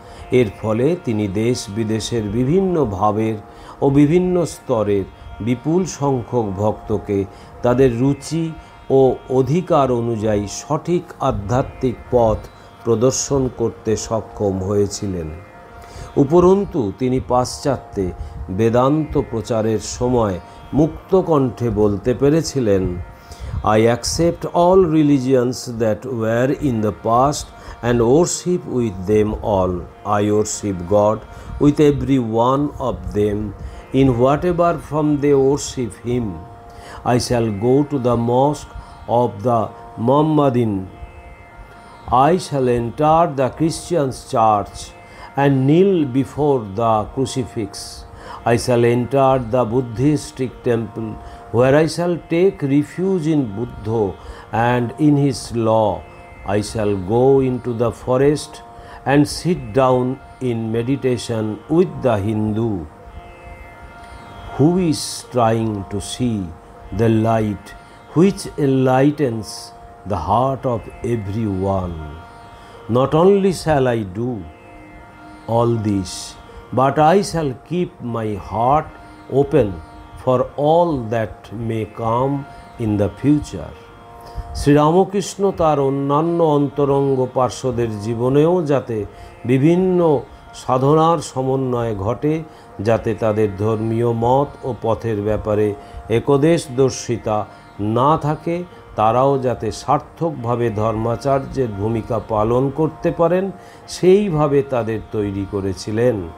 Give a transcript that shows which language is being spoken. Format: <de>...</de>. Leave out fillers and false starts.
<bn>এর ফলে তিনি দেশ বিদেশের বিভিন্ন ভাবের ও বিভিন্ন স্তরের বিপুল সংখ্যক ভক্তকে তাদের রুচি ও অধিকার অনুযায়ী সঠিক আধ্যাত্মিক পথ প্রদর্শন করতে সক্ষম হয়েছিলেন। উপরন্তু তিনি পাশ্চাত্যে বেদান্ত প্রচারের সময় মুক্ত কণ্ঠে বলতে পেরেছিলেন,</bn> <en>I accept all religions that were in the past and worship with them all. I worship God with every one of them, in whatever form they worship Him. I shall go to the mosque of the Mohammedan. I shall enter the Christian's church and kneel before the crucifix. I shall enter the Buddhistic temple, where I shall take refuge in Buddha and in his law. I shall go into the forest and sit down in meditation with the Hindu, who is trying to see the light which enlightens the heart of everyone. Not only shall I do all this, but I shall keep my heart open for all that may come in the future.</en> <bn>Sri Ramakrishna তার অন্যান্য অন্তরঙ্গ পার্শ্বদের জীবনেও যাতে বিভিন্ন সাধনার সমন্বয় ঘটে, যাতে তাদের ধর্মীয় মত ও পথের ব্যাপারে একদেশদর্শিতা না থাকে, তারাও যাতে সার্থকভাবে ধর্মাচার্যের ভূমিকা পালন করতে পারেন, সেইভাবে তাদের তৈরি করেছিলেন।</bn>